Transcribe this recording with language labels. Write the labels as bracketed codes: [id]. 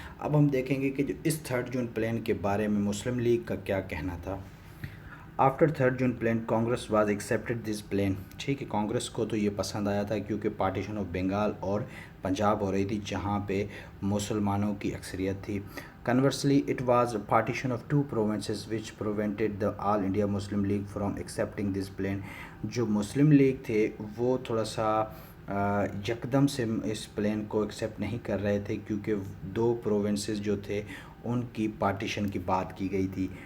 [ur] اب ہم دیکھیں گے کہ جو اس تھرڈ جون پلان کے بارے میں مسلم لیگ کا کیا کہنا تھا. [en] after third June plan Congress was accepted this plan, [ur] ٹھیک ہے. کانگریس کو تو یہ پسند آیا تھا کیونکہ پارٹیشن آف بنگال اور پنجاب ہو رہی تھی جہاں پہ مسلمانوں کی اکثریت تھی. [en] Conversely, it was a partition of 2 provinces which prevented the All India Muslim League from accepting this plan. [ur] جو مسلم لیگ تھے وہ تھوڑا سا یکدم سے اس پلان کو ایکسیپٹ نہیں کر رہے تھے کیونکہ 2 پروونسز جو تھے ان کی پارٹیشن کی بات کی گئی تھی.